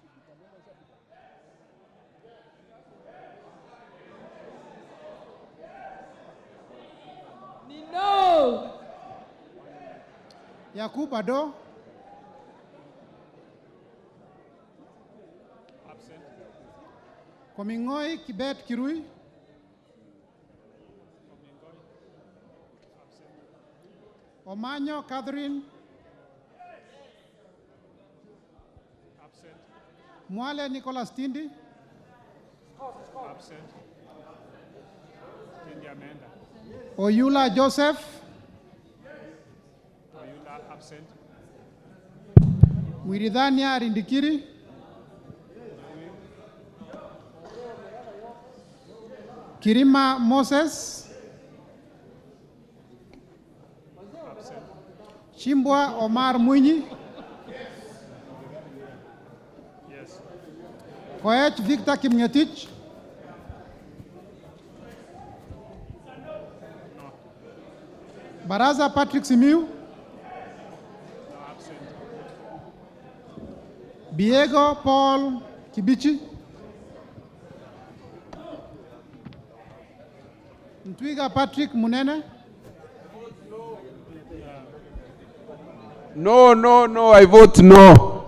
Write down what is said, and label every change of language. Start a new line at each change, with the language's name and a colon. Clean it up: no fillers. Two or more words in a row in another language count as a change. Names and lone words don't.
English: No. Yakub Ado. Absent. Komingoi Kibet Kirui. Omanyo Catherine. Absent. Mwale Nicholas Tindi. Absent. Tindi Amanda. Oyula Joseph. Oyula absent. Mwiridhania Rindikiri. Kirima Moses. Absent. Chimbwa Omar Mwinyi. Yes. Koech Victor Kimngetich. Baraza Patrick Simiu. No, absent. Diego Paul Kibichi. Ntwiga Patrick Munene. No, I vote no.